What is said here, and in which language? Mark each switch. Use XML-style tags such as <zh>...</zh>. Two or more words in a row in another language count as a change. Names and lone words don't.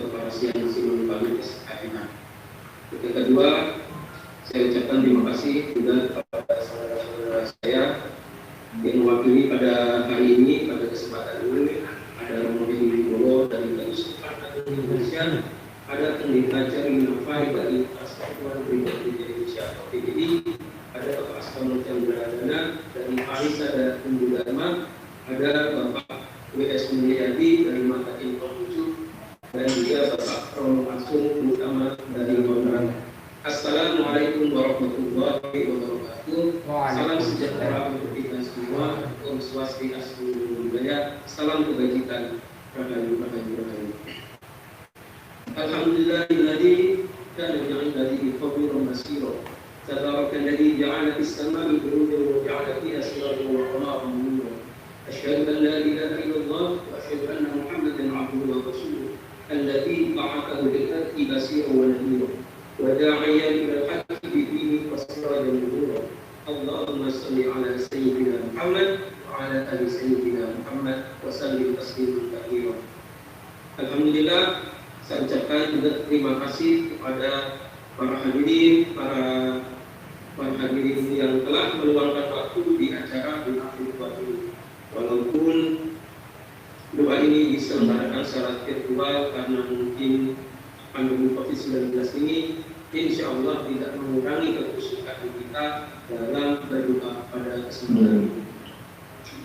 <id>Parasian Simon Pamit SKMH. Yang kedua, saya ucapkan terima kasih juga kepada saudara-saudara saya yang mewakili pada hari ini, pada kesempatan ini ada Romo Wibowo dari Yusuf Indonesia, ada Pendeta Jari Nafai dari Persatuan Pribadi Indonesia atau PBI, ada Bapak Askamal Chandradana dari Parisa dan Hindu Dharma, ada Bapak W.S. Mulyadi dari Matakin Konghucu, dan juga Bapak Romo Asung Utama dari Honduras.</id> <ar>السلام عليكم ورحمة الله وبركاته.</ar> <id>Salam sejahtera untuk kita semua.</id> <ban>Om Swastiastu,</ban> <id>salam kebajikan. Rahayu.</id> <ar>الحمد لله الذي كان بعباده خبيرا بصيرا. تبارك الذي جعل في السماء بروجا وجعل فيها سراجا وقمرا منيرا. أشهد أن لا إله إلا الله وأشهد أن محمدا عبده ورسوله. الذي بعثه بالحق بشيرا ونذيرا. وداعيا الى الحق بدينه وسراجا منيرا. اللهم صل على سيدنا محمد وعلى ال سيدنا محمد وسلم تسليما كثيرا.</ar> <id>Alhamdulillah, saya ucapkan juga terima kasih kepada para hadirin yang telah meluangkan waktu di acara doa ini. Walaupun doa ini diselenggarakan secara virtual karena mungkin pandemi COVID-19 ini,</id> <ar>إن شاء الله</ar> <id>tidak mengurangi kekhusyukan kita dalam berdoa pada kesempatan ini.</id>